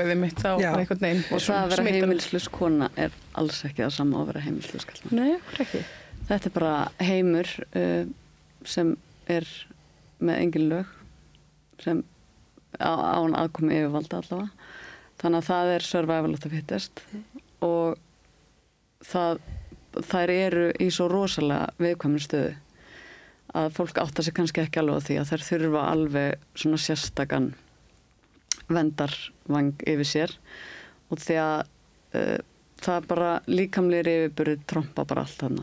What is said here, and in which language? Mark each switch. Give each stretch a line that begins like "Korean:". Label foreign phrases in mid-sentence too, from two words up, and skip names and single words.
Icelandic: Og það að vera heimilislaus kona alls ekki það sama að vera heimilislaus karlmaður. Nei, ekki. Þetta bara heimur sem með engin lög sem án aðkomi yfirvalda allavega. Þannig að það
English: survival of the fittest
Icelandic: og þær eru í svo rosalega viðkvæmri stöðu að fólk áttar sig kannski ekki alveg á því að þær þurfa alveg svona sérstakan vendarvang yfir sér og því að það bara líkamlegir yfirburðir trompa bara allt þarna.